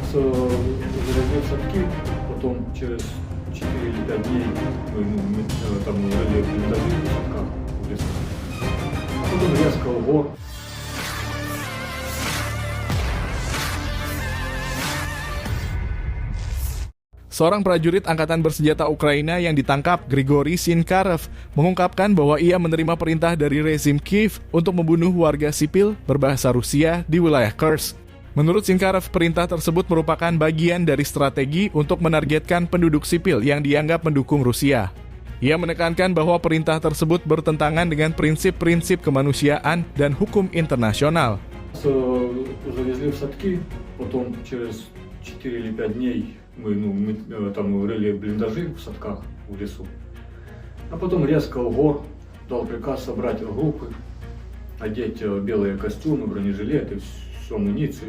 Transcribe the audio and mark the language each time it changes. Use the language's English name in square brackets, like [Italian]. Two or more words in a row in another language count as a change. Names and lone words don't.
[Russian] завезли в садки, потом через 4 или 5 дней мы там жили в блиндажи в садках в лесу. А потом резко ого. [Indonesian] Seorang prajurit angkatan bersenjata Ukraina yang ditangkap, Grigory Sinkarev, mengungkapkan bahwa ia menerima perintah dari rezim Kiev untuk membunuh warga sipil berbahasa Rusia di wilayah Kursk. Menurut Sinkarev, perintah tersebut merupakan bagian dari strategi untuk menargetkan penduduk sipil yang dianggap mendukung Rusia. Ia menekankan bahwa perintah tersebut bertentangan dengan prinsip-prinsip kemanusiaan dan hukum internasional. [Russian] Завезли в садки, потом через 4 или 5 дней мы там рыли блиндажи в садках в лесу. А потом резко ого, дал приказ собрать группы, одеть белые костюмы, бронежилеты, всю амуницию.